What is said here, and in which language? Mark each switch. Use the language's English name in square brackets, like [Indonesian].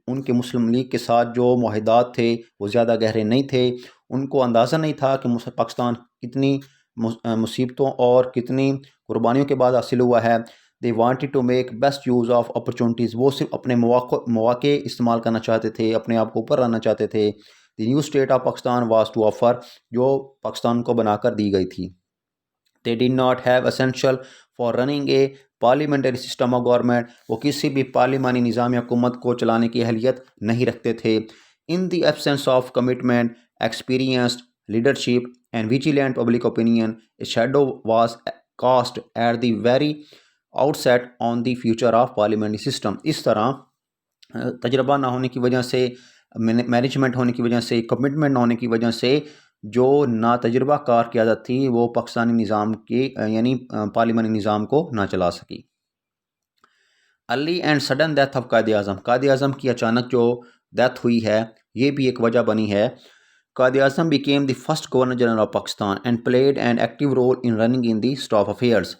[Urdu] ان کے مسلم لیگ کے ساتھ جو معاہدات تھے وہ زیادہ گہرے نہیں تھے۔ ان کو اندازہ نہیں تھا کہ پاکستان کتنی مصیبتوں اور کتنی قربانیوں کے بعد حاصل ہوا ہے۔ [English] They wanted to make best use of opportunities. [Urdu] وہ صرف اپنے مواقع استعمال کرنا چاہتے تھے، اپنے آپ کو اوپر لانا چاہتے تھے۔ [English] The new state of Pakistan was to offer، [Urdu] جو پاکستان کو بنا کر دی گئی تھی۔ [English] They did not have essential for running a parliamentary system of government. [Urdu] وہ کسی بھی پارلیمانی نظام حکومت کو چلانے کی اہلیت نہیں رکھتے تھے۔ [English] In the absence of commitment, experienced leadership, and vigilant public opinion, a shadow was cast at the very outset on the future of parliamentary system. [Urdu] اس طرح تجربہ نہ ہونے کی وجہ سے، مینجمنٹ ہونے کی وجہ سے، کمٹمنٹ نہ ہونے کی وجہ سے جو ناتجربہ کار قیادت تھی وہ پاکستانی نظام کی یعنی پارلیمانی نظام کو نہ چلا سکی۔ [English] early and sudden death of Quaid Azam, [Urdu] Quaid Azam کی اچانک جو ڈیتھ ہوئی ہے یہ بھی ایک وجہ بنی ہے۔ Quaid Azam [English] became the first Governor General of Pakistan and played an active role in running in the state affairs.